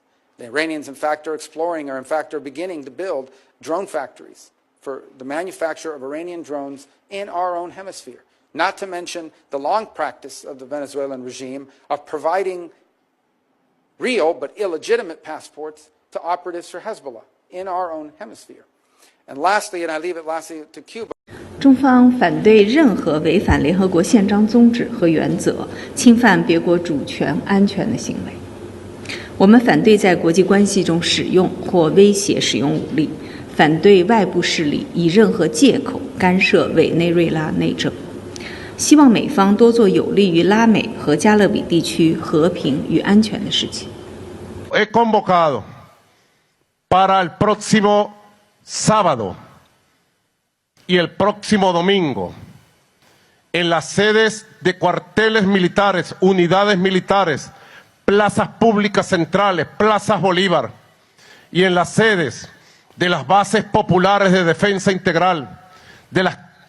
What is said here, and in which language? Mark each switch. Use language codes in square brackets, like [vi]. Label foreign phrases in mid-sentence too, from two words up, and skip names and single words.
[en] The Iranians, in fact, are exploring, or in fact are beginning to build drone factories for the manufacture of Iranian drones in our own hemisphere. Not to mention the long practice of the Venezuelan regime of providing real but illegitimate passports to operatives for Hezbollah in our own hemisphere. And lastly, and I leave it lastly to Cuba. [zh] 中方反对任何违反联合国宪章宗旨和原则、侵犯别国主权安全的行为。我们反对在国际关系中使用或威胁使用武力，反对外部势力以任何借口干涉委内瑞拉内政。希望美方多做有利于拉美和加勒比地区和平与安全的事情。 [es] He convocado para el próximo sábado y el próximo domingo en las sedes de cuarteles militares, unidades militares plazas públicas centrales, plazas Bolívar, y en las sedes de las bases populares de defensa integral, de las